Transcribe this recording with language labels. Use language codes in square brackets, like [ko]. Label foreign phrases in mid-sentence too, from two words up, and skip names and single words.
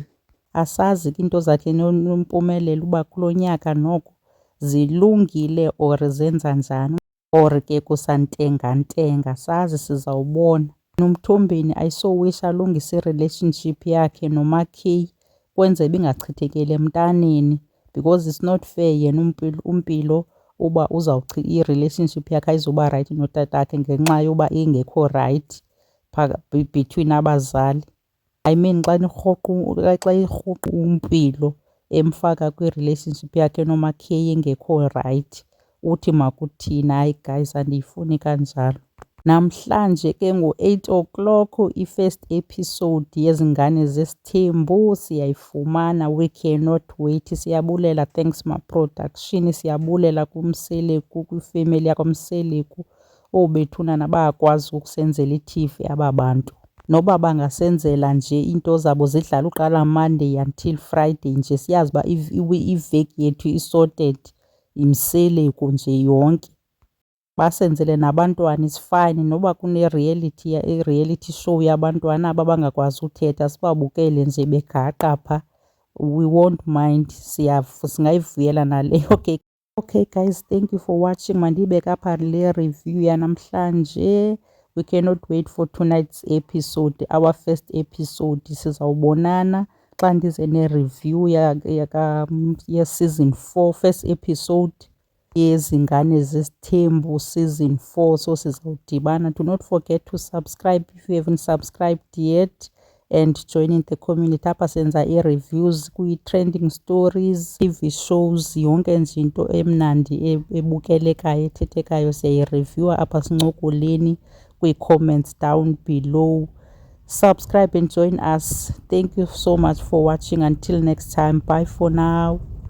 [xh] Asazi ke into zakhe noMpumelelo uba kulo nyaka noko zilungile or zenza njani or ke kusantengantenga, sazi sizawubona. NoMthombeni ayisowish alungise i-relationship yakhe noMakheyi kwenzela ingachithekeli emntaneni [en] because it's not fair [xh] yena uMpilo uba i-relationship yakhe ayizuba rayithi notatakhe ngenxa yoba ingekho rayithi between abazali. [en] I mean [xh] xa irhoqa uMpilo emfaka kwi-relationship yakhe noMakheyi engekho rayithi uthi makuthini. Hayi guys, andiyifuni kanjalo. Namhlanje ke ngo-8 o'clock i- [en] first episode [xh] yezingane zesithembu siyayifumana. [en] We cannot wait. [xh] Siyabulela [en] Thanks Ma Production, [xh] siyabulela kuMseleku, kwifemeli yakwaMseleku. Bethunana bayakwazi ukusenzela i-TV aba bantu. Noba bangasenzela nje into zabo zidlala uqala [en] Monday until Friday [xh] nje siyazi uba iveki yethu isorted, yiMseleku nje yonke. basenzele nabantwana [en] is fine. [xh] Noba i- [en] reality show [xh] yabantwana aba bangakwazi uthetha sibabukele nje begaqa pha, [en] we won't mind, singayivuyela naleyo. Okay guys, thank you for watching. [xh] Mandiyibeke apha le review yanamhlanje. [en] We cannot wait for tonight's episode, our first episode. [xh] Sizawubonana xa ndize ne-review ye-season 4, [en] first episode [xh] yezingane zesithembu season 4. So sizawudibana. [en] Do not forget to subscribe if you haven't subscribed yet, and join in the community. [xh] Apha senza i-reviews kwi- [en] trending stories, TV shows, [xh] yonke nje into emnandi ebukelekayo ethethekayo siyayireviewa apha sincokoleni kwi- [en] comments down below. Subscribe and join us. Thank you so much for watching. Until next time, bye for now.